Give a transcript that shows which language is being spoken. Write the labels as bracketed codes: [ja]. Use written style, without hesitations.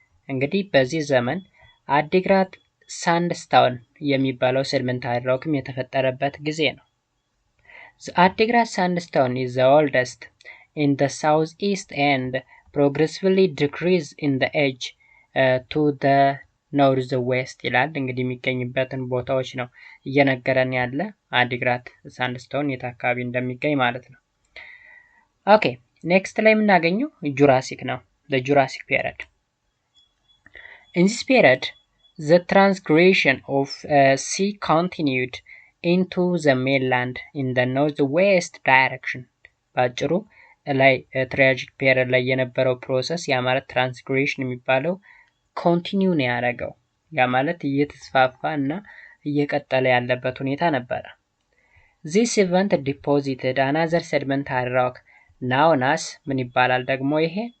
[am] እንግዲህ በዚህ ዘመን አዲግራት ሳንድስቶን የሚባለው ሴዲመንታሪ ሮክም የተፈጠረበት ጊዜ ነው። [en] The Adigrat sandstone is the oldest in the southeast and progressively decrease in the age to the northwest [am] ይላል። እንግዲህ የሚገኝበትን ቦታዎች ነው እየነገረን ያለ አዲግራት ሳንድስቶን የት አካባቢ እንደሚገኝ ማለት ነው። ኦኬ ኔክስት ላይ የምናገኘው ጁራሲክ ነው። [en] the Jurassic period. In this period the transgression of sea continued into the mainland in the northwest direction. [am] ባጭሩ ላይ ትሪያጂክ ፔሪድ ላይ የነበረው ፕሮሰስ ያ ማለት ትራንስግሬሽን የሚባለው ኮንቲኒው ነው ያደረገው። ያ ማለት እየተስፋፋ እና እየቀጠለ ያለበት ሁኔታ ነበረ። [en] This event deposited another sedimentary rock known as [am] ምን ይባላል ደግሞ ይሄ